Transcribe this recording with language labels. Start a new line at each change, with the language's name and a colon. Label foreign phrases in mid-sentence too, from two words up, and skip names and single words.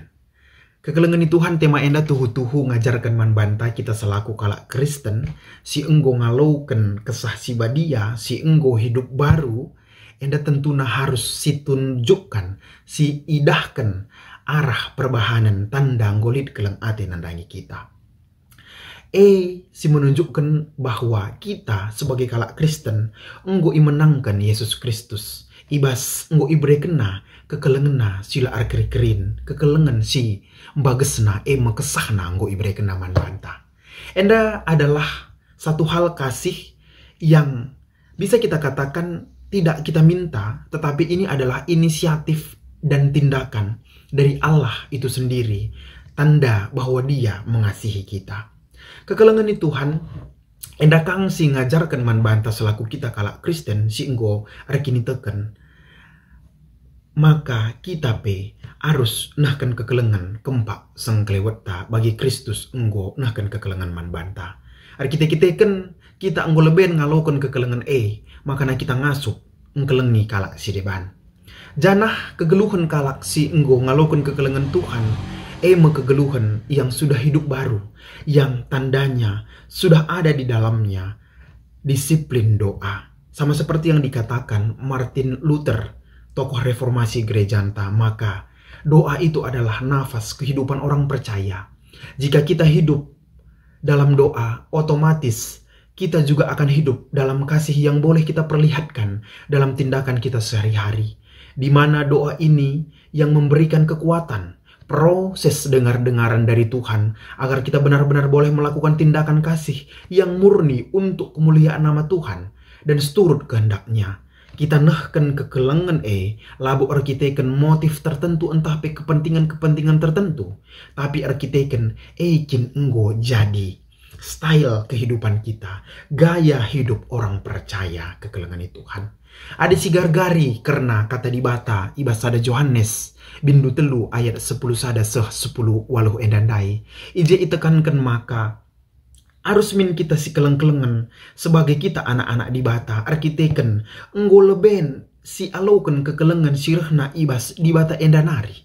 Batak Karo: Kekelengan ni Tuhan tema enda tuhu-tuhu ngajarkan man banta kita selaku kalak Kristen si enggo ngalaukan kesah si badia si enggo hidup baru enda tentuna harus si tunjukkan si idahkan arah perbahanan tanda nggolit keleng ate nandangi kita. Si
Indonesian: menunjukkan bahwa kita sebagai
Batak Karo: kalak Kristen enggo imenangkan Yesus Kristus ibas enggo ibrekena kekelengena sila arkeri-kerin kekelengan si bagesna kesahna nggo ibrekena man banta.
Indonesian: Enda adalah satu hal kasih yang bisa kita katakan tidak kita minta, tetapi ini adalah inisiatif dan tindakan dari Allah itu sendiri, tanda bahwa Dia mengasihi kita.
Batak Karo: Kekelengan ni Tuhan enda kang si ngajarkan man banta selaku kita kalak Kristen si enggo rekini teken. Maka kita pe harus nahkan kekelengan kempak sengkleweta bagi Kristus enggo nahkan kekelengan man banta. Ar kita kita enggo leben ngalokan kekelengan maka na kita ngasup engkelengi kalak si deban. Janah kegeluhan kalak si enggo ngalokan kekelengan Tuhan kegeluhan
Indonesian: yang sudah hidup baru, yang tandanya sudah ada di dalamnya disiplin doa. Sama seperti yang dikatakan Martin Luther, tokoh reformasi gereja anta, maka doa itu adalah nafas kehidupan orang percaya. Jika kita hidup dalam doa, otomatis kita juga akan hidup dalam kasih yang boleh kita perlihatkan dalam tindakan kita sehari-hari. Di mana doa ini yang memberikan kekuatan, proses dengar-dengaran dari Tuhan agar kita benar-benar boleh melakukan tindakan kasih yang murni untuk kemuliaan nama Tuhan dan seturut kehendaknya.
Batak Karo: Kita nehken kekelengan labu arkiteken motif tertentu entah pe kepentingan-kepentingan tertentu, tapi arkiteken kin enggo jadi style kehidupan kita,
Indonesian: gaya hidup orang percaya
Batak Karo: kekelengan Tuhan. Ada si gargari karena kata di bata ibasada Johannes bindu telu ayat 10 sada seh 10 waluh endandai ije itekankan maka harus min kita si keleng-kelengan sebagai kita anak-anak di bata arkiteken enggo leben si alauken kekelengan sirahna ibas di bata endanari.